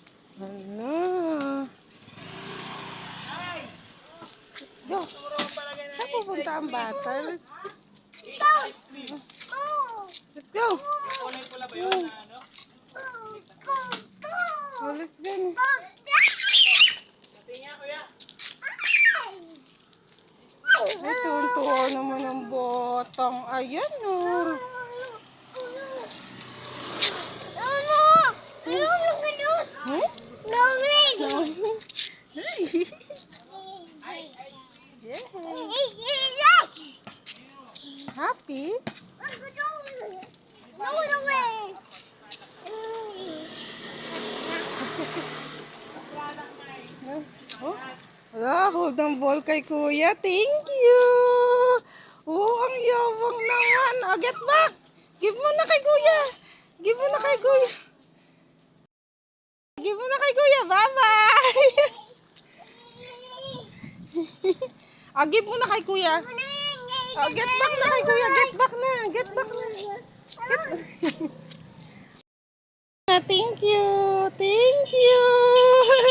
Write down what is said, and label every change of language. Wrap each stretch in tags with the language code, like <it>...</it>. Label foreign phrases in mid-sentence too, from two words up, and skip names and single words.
<tl>Ano?</tl> <en>Let's go.</en> <tl>Saan pupunta ang bata?</tl> <en>Let's go. Oh, let's go.</en> <tl>Ay, tuwan-tuwa naman ang botang. Ayan, oh. Hmm?</tl> <en>Happy? Oh.</en> <tl>Hold ang ball kay kuya.</tl> <en>Thank you.</en> <tl>Oh, ang yabang naman.</tl> <en>Oh, get back.</en> <tl>Give mo na kay kuya. Give mo na kay kuya. Give mo na kay kuya.</tl> <en>Bye-bye.</en> <tl>Oh, give mo na kay kuya. Oh,</tl> <en>get back</en> <tl>na kay kuya.</tl> <en>Get back na. Get back na. Get... Thank you. Thank you.</en>